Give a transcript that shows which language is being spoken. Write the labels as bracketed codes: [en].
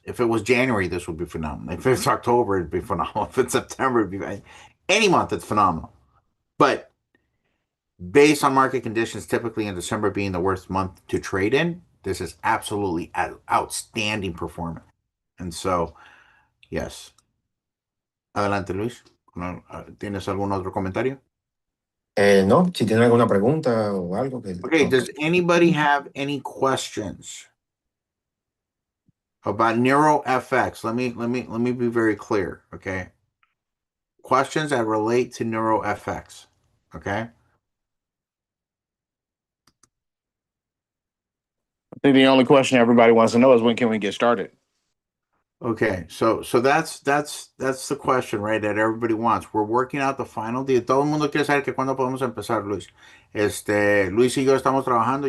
[en] If it was January, this would be phenomenal. If it's October, it'd be phenomenal. If it's September, it'd be any month, it's phenomenal. But based on market conditions, typically in December being the worst month to trade in, this is absolutely outstanding performance. And so, yes. Adelante, Luis. [es] ¿Tienes algún otro comentario? No, si tienen alguna pregunta o algo que... [en] Okay, does anybody have any questions about NeuroFX? Let me be very clear, okay? Questions that relate to NeuroFX, okay? I think the only question everybody wants to know is when can we get started? Okay, so that's the question, right? That everybody wants. We're working out the final deal. [es] Todo el mundo quiere saber que cuándo podemos empezar, Luis. Luis y yo estamos trabajando.